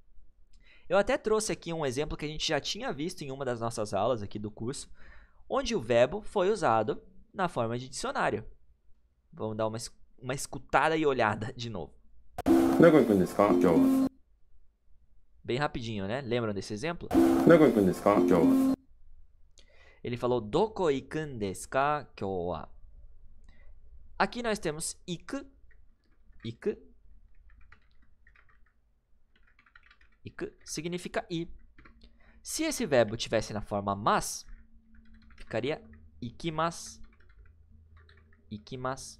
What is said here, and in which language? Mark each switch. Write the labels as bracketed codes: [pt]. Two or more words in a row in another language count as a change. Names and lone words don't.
[pt] Eu até trouxe aqui um exemplo que a gente já tinha visto em uma das nossas aulas aqui do curso, onde o verbo foi usado na forma de dicionário. Vamos dar uma escutada e olhada de novo. Bem rapidinho, né? Lembram desse exemplo? Ele falou [ja] どこ行くんですか今日は? [pt] Aqui nós temos iku, iku, iku significa ir. Se esse verbo tivesse na forma mas, ficaria ikimasu, ikimasu.